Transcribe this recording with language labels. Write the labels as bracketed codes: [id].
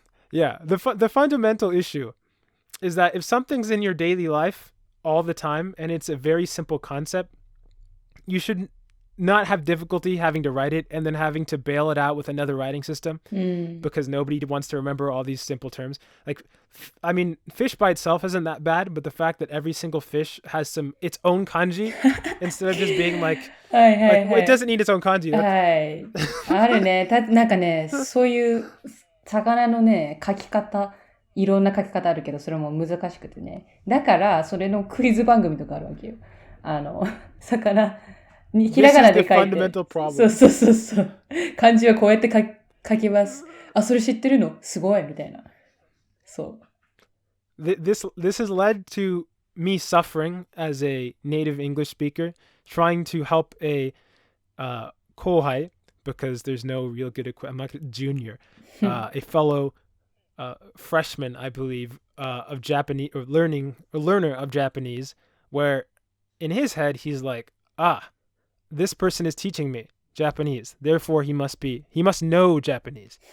[en] the fundamental issue is that if something's in your daily life all the time and it's a very simple concept, you should not have difficulty having to write it and then having to bail it out with another writing system because nobody wants to remember all these simple terms. Like, I mean, fish by itself isn't that bad, but the fact that every single fish has its own kanji instead of just being like, it doesn't need its own kanji. [ja] あるね。なんかね、そういう魚のね、書き方、いろんな書き方あるけど、それも難しくてね。だから、それのクイズ番組とかあるわけよ。魚、ひらがなで書いて。そう。漢字はこうやって書きます。あ、それ知ってるのすごいみたいな。そう。 [en] This has led to me suffering as a native English speaker, trying to help a kohai, because there's no real good I'm like a junior, a fellow freshman, I believe, of Japanese, or learner of Japanese, where in his head he's like, this person is teaching me Japanese, therefore he must know Japanese.